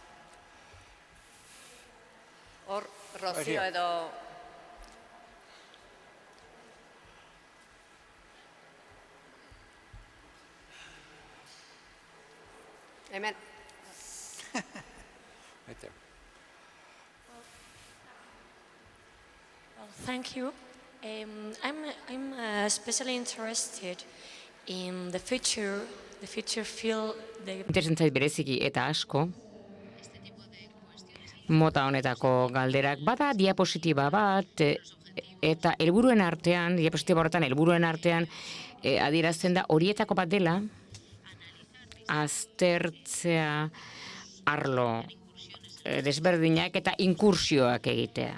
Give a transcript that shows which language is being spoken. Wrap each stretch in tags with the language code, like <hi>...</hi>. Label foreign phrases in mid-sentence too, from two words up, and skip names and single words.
<eu>Hor, Rocío edo... Hemen.</eu> <en>Right there. Well, thank you. I'm especially interested in the future field.</en> <eu>Interesan zait bereziki eta asko, mota honetako galderak. Bada diapositiba bat, eta helburuen artean, diapositiba horretan helburuen artean, adierazten da horietako bat dela, aztertzea arlo desberdinak eta inkursioak egitea.</eu>